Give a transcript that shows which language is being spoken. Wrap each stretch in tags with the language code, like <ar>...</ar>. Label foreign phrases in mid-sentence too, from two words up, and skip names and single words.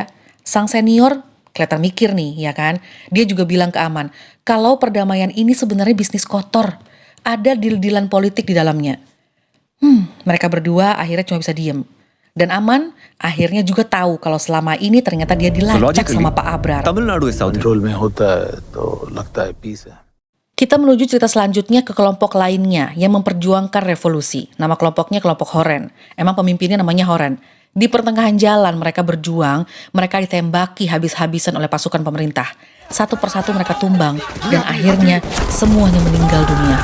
<id>Sang senior kelihatan mikir nih, ya kan? Dia juga bilang ke Aman, kalau perdamaian ini sebenarnya bisnis kotor. Ada deal-dealan politik di dalamnya. Mereka berdua akhirnya cuma bisa diem. Dan Aman akhirnya juga tahu kalau selama ini ternyata dia dilacak sama Pak Abrar.</id> <hi>तमिलनाडु इस साउथ कंट्रोल में होता है तो लगता है पीस है।</hi> <id>Kita menuju cerita selanjutnya ke kelompok lainnya yang memperjuangkan revolusi. Nama kelompoknya kelompok Horen. Emang pemimpinnya namanya Horen. Di pertengahan jalan mereka berjuang, mereka ditembaki habis-habisan oleh pasukan pemerintah. Satu persatu mereka tumbang dan akhirnya semuanya meninggal dunia.</id>